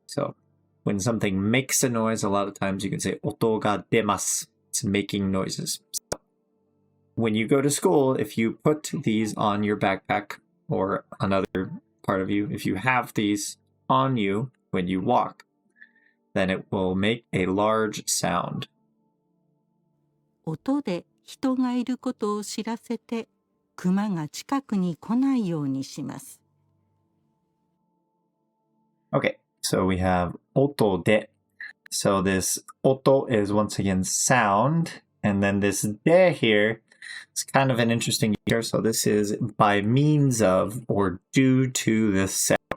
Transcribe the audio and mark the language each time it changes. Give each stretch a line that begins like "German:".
English: So when something makes a noise, a lot of times you can say
Japanese: 音が出ます.
English: It's making noises. when you go to school, if you put these on your backpack or another part of you, if you have these on you when you walk, then it will make a large sound.
Japanese: 音で人がいることを知らせて、熊が近くに来ないようにします。
English: Okay, so we have 音で. So this 音 is once again sound, and then this de here is kind of an interesting here. So this is by means of or due to this sound.